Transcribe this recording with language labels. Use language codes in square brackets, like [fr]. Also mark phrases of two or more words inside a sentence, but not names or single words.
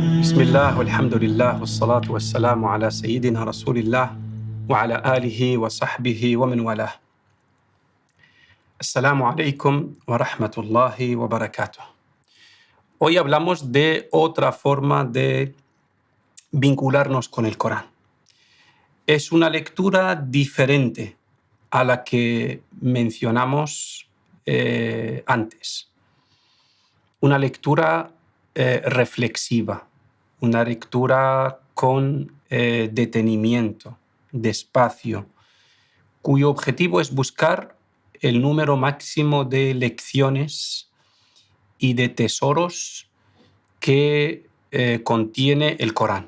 [ar] بسم الله والحمد لله والصلاة والسلام على سيدنا رسول الله وعلى آله وصحبه ومن والاه. السلام عليكم ورحمة الله وبركاته. [es] Hoy hablamos de otra forma de vincularnos con el Corán. Es una lectura diferente a la que mencionamos antes. Una lectura reflexiva, una lectura con detenimiento, despacio, cuyo objetivo es buscar el número máximo de lecciones y de tesoros que contiene el Corán.